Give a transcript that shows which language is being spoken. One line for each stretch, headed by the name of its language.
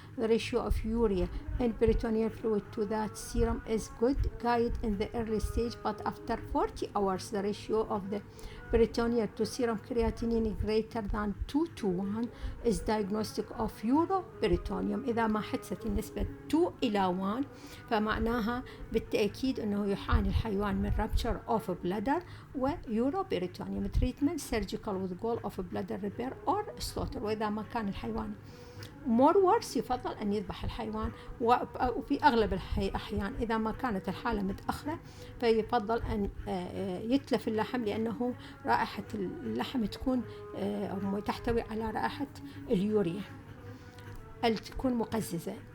English: The ratio of urea and peritoneal fluid to that serum is good guide in the early stage, but after 40 hours the ratio of the peritoneal to serum creatinine greater than 2:1 is diagnostic of uroperitoneum.
Arabic: إذا ما حدثت النسبة 2:1 فمعناها بالتأكيد أنه يعاني الحيوان من rupture of bladder و uroperitoneum.
English: Treatment surgical with goal of bladder repair or slaughter.
Arabic: وإذا ما كان الحيوان
English: more worse
Arabic: يفضل أن يذبح الحيوان، وفي أغلب الأحيان إذا ما كانت الحالة متأخرة فيفضل أن يتلف اللحم لأنه رائحة اللحم تكون تحتوي على رائحة اليوريا تكون مقززة.